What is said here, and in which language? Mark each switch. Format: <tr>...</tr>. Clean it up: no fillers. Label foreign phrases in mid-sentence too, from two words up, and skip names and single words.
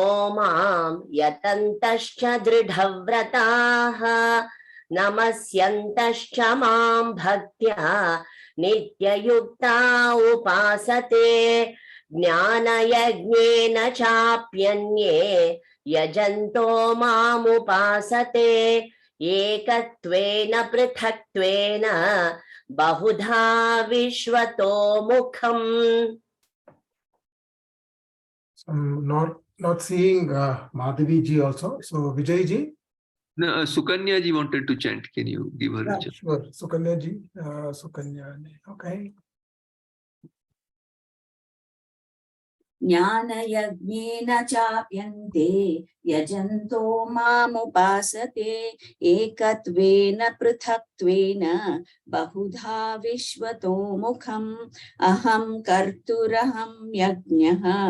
<sa>मां यतन्तश्च दृढव्रताः नमस्यन्तश्च मां भक्त्या नित्ययुक्ता उपासते ज्ञानयज्ञेन चाप्यन्ये यजन्तो मामुपासते एकत्वेन पृथक्त्वेन बहुधा विश्वतो मुखम्.</sa> <en>Not seeing Madhavi ji also. So Vijay ji. No, Sukanya ji wanted to chant. Can you give her a chant? Sure. Sukanya ji. Sukanya. Okay.</en> <sa>ज्ञानयज्ञेन चाप्यन्ते यजन्तो मामुपासते एकत्वेन पृथक्त्वेन बहुधा विश्वतो मुखम् अहं कर्तुरहं यज्ञः</sa>